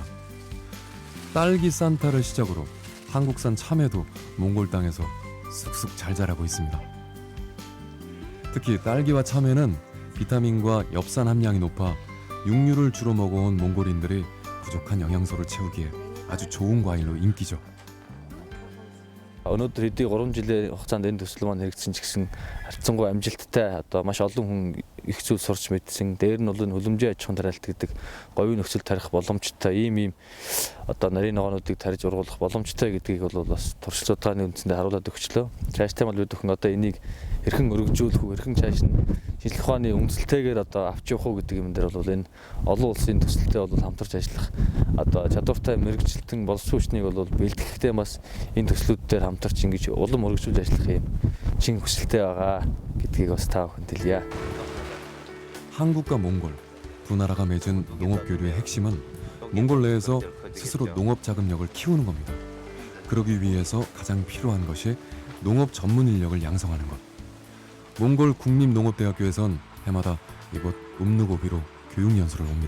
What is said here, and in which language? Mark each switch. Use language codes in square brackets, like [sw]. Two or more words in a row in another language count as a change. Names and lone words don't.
[ko] 딸기 산타를 시작으로 한국산 참외도 몽골 땅에서 쑥쑥 잘 자라고 있습니다. 특히 딸기와 참외는 비타민과 엽산 함량이 높아 육류를 주로 먹어온 몽골인들이 부족한 영양소를 채우기에 아주 좋은 과일로 인기죠. [mn] Өнөөдөр хэдий 3 жилийн хугацаанд энэ төсөл маань хэрэгжсэн ч гэсэн харьцангуй амжилттай одоо маш олон хүн их зүйл сурч мэдсэн. Дээр нь бол хөлөмжийн аж ахуйн тариалт гэдэг говийн нөхцөл тарих боломжтой ийм одоо нарийн ногоонуудыг тарьж ургуулах боломжтой гэдгийг бол бас туршилт судалгааны үндсэндээ харуулад өгчлөө. Цааштай бол бид өхөн одоо энийг хэрхэн өргөжүүлэх үү, хэрхэн цааш нь шинжлэх ухааны үндэслэлтэйгээр одоо авч явах уу гэдэг юм дээр бол энэ олон улсын төсөлтэй бол хамтарч ажиллах одоо чадвартай мэрэгчлэлтэн боловсрол хүчнийг бол бэлтгэхдээ бас энэ төслүүд дээр хамтарч ингэж улам өргөжүүлж ажиллах юм чин хүсэлтэй байгаа гэдгийг бас та бүхэнд хэлье. [ko] 한국과 몽골 두 나라가 맺은 농업 교류의 핵심은 몽골 내에서 스스로 농업 자금력을 키우는 겁니다. 그러기 위해서 가장 필요한 것이 농업 전문 인력을 양성하는 것. 몽골 국립농업대학교에선 해마다 이곳 음누고비로 교육연수를 옵니다.